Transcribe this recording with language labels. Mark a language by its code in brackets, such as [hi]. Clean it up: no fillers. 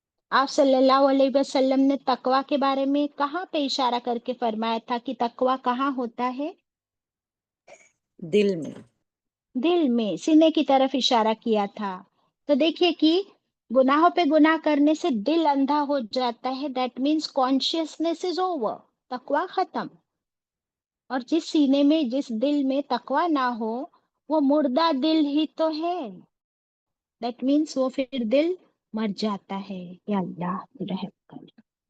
[ur] آپ صلی اللہ علیہ وسلم نے تقوی کے بارے میں کہاں پہ اشارہ کر کے فرمایا تھا کہ تقوی کہاں ہوتا ہے؟ دل میں. دل میں، سینے کی طرف اشارہ کیا تھا. تو دیکھیے کہ گناہوں پہ گناہ کرنے سے دل اندھا ہو جاتا ہے. [en] that means consciousness is over, [ur] تقوی ختم. اور جس سینے میں، جس دل میں تقوی نہ ہو وہ مردہ دل ہی تو ہے. [en] that means [ur] وہ پھر دل مر جاتا ہے. یا اللہ رحم کر.